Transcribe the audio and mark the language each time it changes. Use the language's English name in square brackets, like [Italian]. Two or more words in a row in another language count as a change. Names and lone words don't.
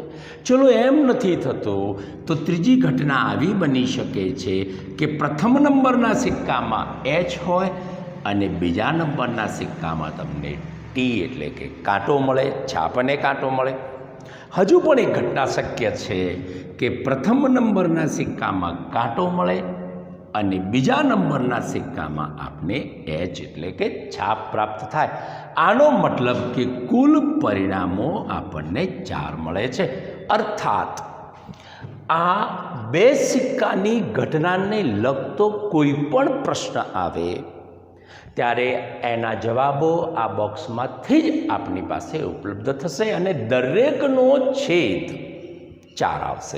[Gujarati] ચલો એમ નથી થતું તો ત્રીજી ઘટના આવી બની શકે છે કે પ્રથમ નંબરના સિક્કામાં એચ હોય અને બીજા નંબરના સિક્કામાં તમને ટી એટલે કે કાંટો મળે, છાપ અને કાંટો મળે, छाप अने कांटो मळे। હજુ પણ એક ઘટના શક્ય છે કે પ્રથમ નંબરના સિક્કામાં કાંટો મળે અને બીજા નંબરના સિક્કામાં આપને એચ એટલે કે છાપ પ્રાપ્ત થાય। આનો મતલબ કે કુલ પરિણામો આપણને 4 મળે છે। અર્થાત આ બે સિક્કાની ઘટનાને લગતો કોઈ પણ પ્રશ્ન આવે ત્યારે એના જવાબો આ બોક્સમાંથી જ આપની પાસે ઉપલબ્ધ થશે અને દરેકનો છેદ 4 આવશે।